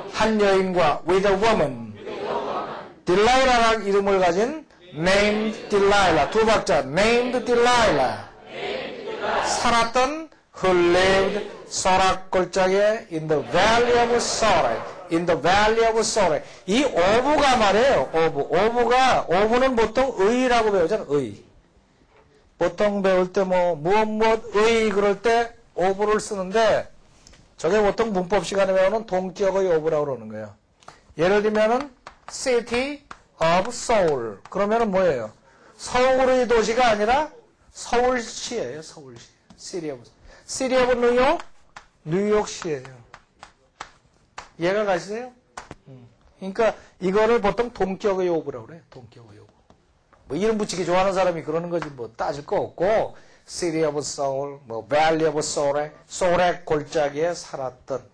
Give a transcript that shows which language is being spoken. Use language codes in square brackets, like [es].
[ko] 한 여인과 [en] with a woman. [ko] 딜라일라라는 이름을 가진 [en] named Delilah. [ko] 두 박자. [en] named Delilah. [ko] 살았던 [en] who lived [ko] 소락 골짜기에 [en] in the valley of Sorek. in the valley of Sorek. [ko] 이 오브가 말이에요. 오브는 보통 의라고 배우잖아요. 의. 보통 배울 때 무엇 의 그럴 때 오브를 쓰는데 저게 보통 문법 시간에 배우는 동격의 오브라고 그러는 거예요. 예를 들면은 [en] City of Seoul. [ko] 그러면은 뭐예요? 서울의 도시가 아니라 서울시예요. 서울시. City of New York? 뉴욕시예요. 이해가 가시세요? 그러니까 이거를 보통 동격의 오브라고 그래요. 동격의 오브. 뭐 이름 붙이기 좋아하는 사람이 그러는 거지 뭐 따질 거 없고 City of Seoul, Valley of Sorek, 소렉 골짜기에 살았던.